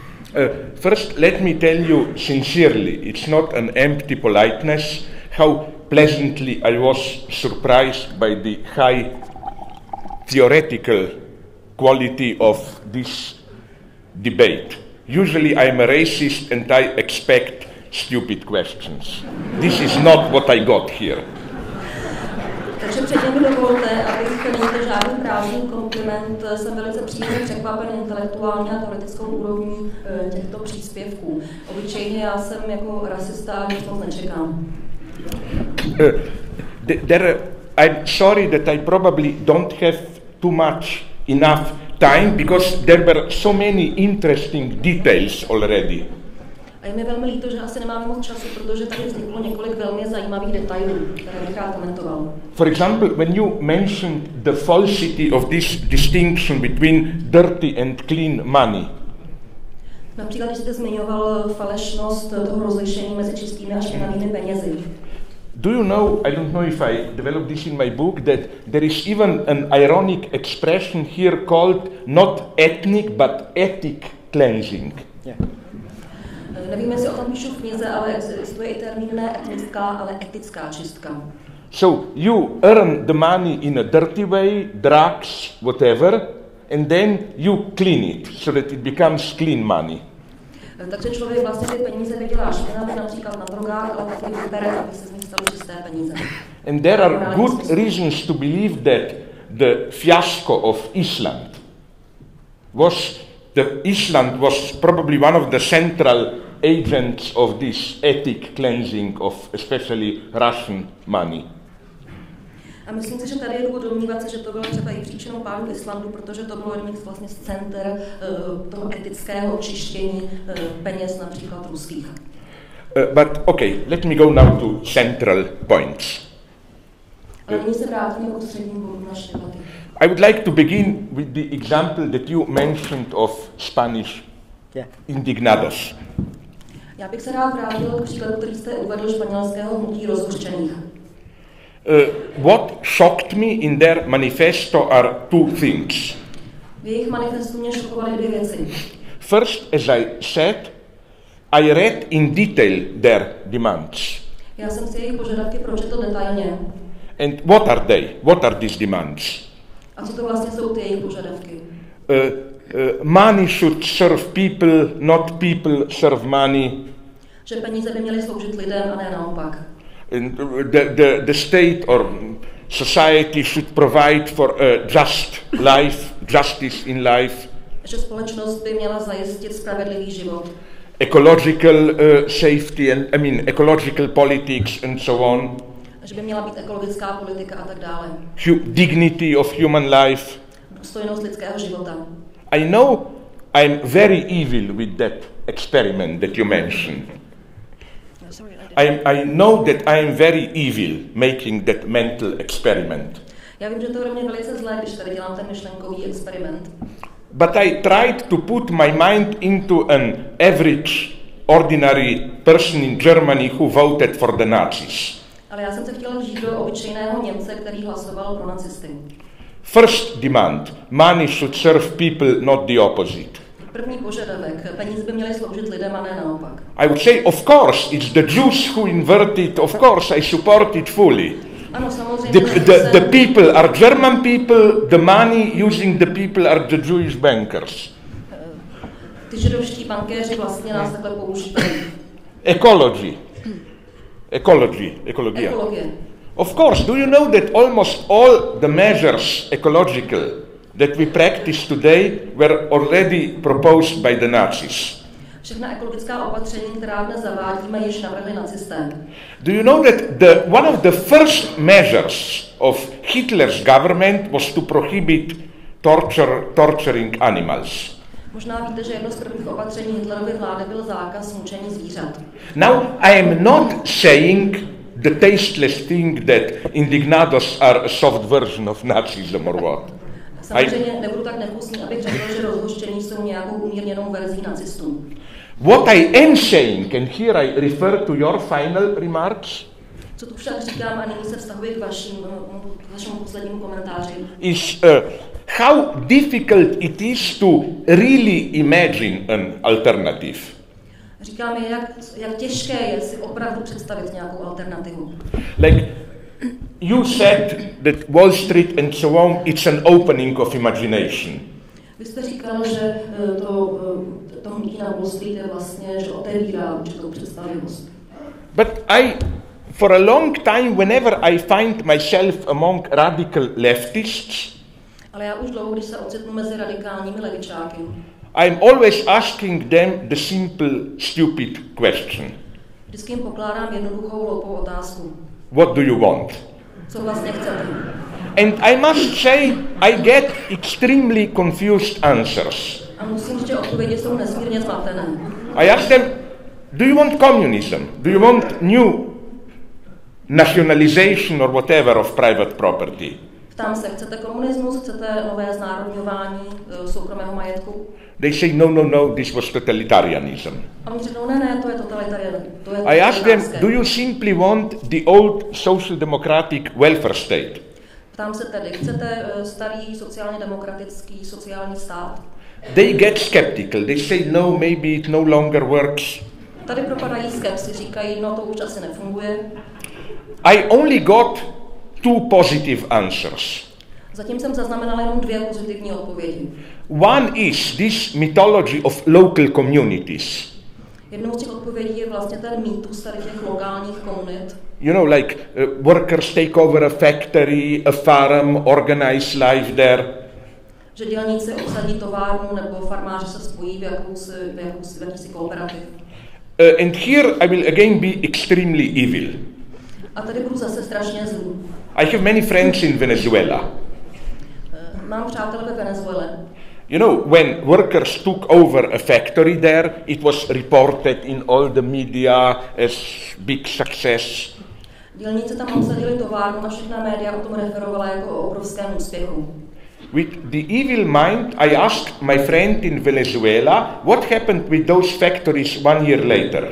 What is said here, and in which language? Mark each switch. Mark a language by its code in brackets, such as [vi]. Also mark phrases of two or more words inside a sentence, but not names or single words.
[en] First, let me tell you sincerely, it's not an empty politeness, how pleasantly I was surprised by the high theoretical quality of this debate. Usually I'm a racist and I expect stupid questions. This is not what I got here. [cs] Takže předně mi dovolte, abych neměl žádný právní kompliment, jsem velice příjemně překvapen intelektuální a teoretickou úrovní těchto příspěvků. Obyčejně já jsem jako rasista a nic moc nečekám. [en] I'm sorry that I probably don't have too much enough time because there were so many interesting details already. [cs] A je mi velmi líto, že asi nemáme moc času, protože tady vzniklo několik velmi zajímavých detailů, které bych rád komentoval. [en] For example, when you mentioned the falsity of this distinction between dirty and clean money. [cs] Například, když jste zmiňoval falešnost toho rozlišení mezi čistými a špinavými penězi. [en] Do you know, I don't know if I developed this in my book, that there is even an ironic expression here called not ethnic but ethic cleansing. Yeah. [cs] Nevím, jestli o tom píšu v knize, ale existuje i termín ne etnická, ale etická čistka. [en] So you earn the money in a dirty way, drugs, whatever, and then you clean it so that it becomes clean money. [cs] Takže člověk vlastně ty peníze vydělá špinavě, například na drogách, ale taky vybere, aby se z nich staly čisté peníze. [en] And there are good reasons to believe that the fiasco of Island was probably one of the central agents of this ethnic cleansing of especially Russian money. [cs] A myslím si, že tady je důvod domnívat se, že to bylo třeba i příčinou pádu Islandu, protože to bylo jedním vlastně z center toho etického čištění peněz například ruských. [en] But okay, let me go now to central points. [cs] Ale nyní se vrátíme k ústředním bodům naší debaty. [en] I would like to begin with the example that you mentioned of Spanish indignados. [cs] Já bych se rád vrátil k příkladu, který jste uvedl španělského hnutí rozhořčených. [en] What shocked me in their manifesto are two things. [cs] V jejich manifestu mě šokovaly dvě věci. [en] First, as I said, I read in detail their demands. [cs] Já jsem si jejich požadavky pročetl detailně. [en] And what are they? What are these demands? [cs] A co to vlastně jsou ty jejich požadavky? [en] Money should serve people, not people serve money. [cs] Že peníze by měly sloužit lidem a ne naopak. [en] And the state or society should provide for a just life, justice in life. [cs] Že společnost by měla zajistit spravedlivý život. [en] Ecological safety and ecological politics and so on. [cs] Že by měla být ekologická politika a tak dále. [en] Dignity of human life. [cs] Důstojnost lidského života. [en] I know I'm very evil with that experiment that you mentioned. I know that I am very evil making that mental experiment. [cs] Já vím, že to je pro mě velice zlé, když tady dělám ten myšlenkový experiment. [en] But I tried to put my mind into an average, ordinary person in Germany who voted for the Nazis. [cs] Ale já jsem se chtěla vžít do obyčejného Němce, který hlasoval pro nacisty. [en] First demand, money should serve people, not the opposite. [cs] První požadavek, peníze by měly sloužit lidem a ne naopak. [en] I would say, of course, it's the Jews who inverted, of course, I support it fully. [cs] Ano, samozřejmě. [en] The people are German people, the money using the people are the Jewish bankers. [cs] Ty židovští bankéři vlastně nás takhle používají. [en] Ecology. Of course, do you know that almost all the measures ecological that we practice today were already proposed by the Nazis? [cs] Všechna ekologická opatření, která dnes zavádíme, již navrhli nacisté. [en] Do you know that one of the first measures of Hitler's government was to prohibit torturing animals? [cs] Možná víte, že jedno z prvních opatření Hitlerovy vlády byl zákaz mučení zvířat. [en] Now, I am not saying the tasteless thing that indignados are a soft version of Nazism or what. [cs] Samozřejmě nebudu tak nevkusný, abych řekl, že rozhořčení jsou nějakou umírněnou verzí nacistů. [en] What I am saying, and here I refer to your final remarks, [cs] Co tu však říkám, a nyní se vztahuje k vašemu poslednímu komentáři, [en] is how difficult it is to really imagine an alternative. [cs] Říkám, jak těžké je si opravdu představit nějakou alternativu. [en] Like you said that Wall Street and so on, it's an opening of imagination. [cs] Vy jste říkal, že to hnutí na Wall Street je vlastně, že otevírá určitou představivost. [en] But for a long time, whenever I find myself among radical leftists, [cs] ale já už dlouho, když se ocitnu mezi radikálními levičáky, [en] I'm always asking them the simple, stupid question. [cs] Vždycky jim pokládám jednoduchou, hloupou otázku. [en] What do you want? [cs] Co vlastně chcete? [en] And I must say, I get extremely confused answers. [cs] A musím říct, že odpovědi jsou nesmírně zmatené. [en] I ask them, do you want communism? Do you want new nationalization or whatever of private property? [cs] Ptám se, chcete komunismus, chcete nové znárodňování soukromého majetku? [en] They say, no, this was totalitarianism. [cs] A oni řeknou, ne, to je totalitarianism. [en] I ask them, do you simply want the old social democratic welfare state? [cs] Ptám se tedy, chcete starý sociálně demokratický sociální stát? [en] They get skeptical. They say, no, maybe it no longer works. [cs] Tady propadají skepsy, říkají, no to už asi nefunguje. [en] I only got 2 positive answers. [cs] Zatím jsem zaznamenal jenom 2 pozitivní odpovědi. [en] One is this mythology of local communities. [cs] Jednou z těch odpovědí je vlastně ten mýtus tady těch lokálních komunit. [en] You know, like workers take over a factory, a farm, organize life there. [cs] Že dělníci obsadí továrnu nebo farmáři se spojí v jakýsi kooperativ. [en] And here I will again be extremely evil. [cs] A tady budu zase strašně zlý. [en] I have many friends in Venezuela. [cs] Mám přátelé ve Venezuele. [en] You know, when workers took over a factory there, it was reported in all the media as big success. [cs] Dělníci tam obsadili továrnu a všechna média o tom referovala jako o obrovském úspěchu. [en] With the evil mind, I asked my friend in Venezuela what happened with those factories 1 year later.